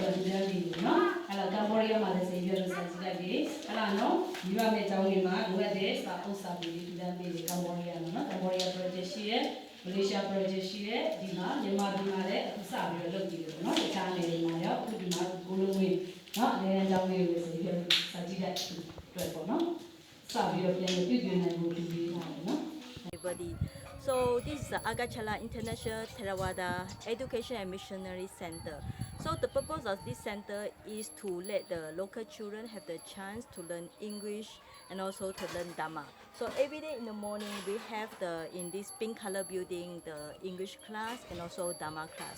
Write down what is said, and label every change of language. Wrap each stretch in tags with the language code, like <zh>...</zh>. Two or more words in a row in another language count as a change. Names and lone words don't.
<my>တော့ဒီလိုနေတယ်နော်အဲ့တော့ကမ္ဘောဒီးယားမှာလည်းဆေးပြတော့စာကြည့်လိုက်ပြီးအဲ့ဒါနော်ယူရမယ့်အကြောင်းတွေမှာလိုအပ်တဲ့စာအုပ်စာပေတွေဒီလိုနေတယ်ကမ္ဘောဒီးယားနော်ကမ္ဘောဒီးယား project ရှိရဲ့မလေးရှား project ရှိရဲ့ဒီမှာမြန်မာပြည်မှာလည်းအခုစပြီးတော့လုပ်နေတယ်နော်တခြားနေတွေမှာရောအခုဒီမှာကိုလုံးဝင်းနော်အနေနဲ့အကြောင်းလေးတွေဆိုပြီးစာကြည့်တဲ့အတွက်ပေါ့နော်စပြီးတော့ပြန်ပြုပြင်နိုင်ဖို့ဒီပေးထားတယ်နော်</my> <en>everybody. So this is the Agachala International Theravada Education and Missionary Center. So the purpose of this center is to let the local children have the chance to learn English and also to learn Dhamma. So every day in the morning we have in this pink color building the English class and also Dhamma class.</en>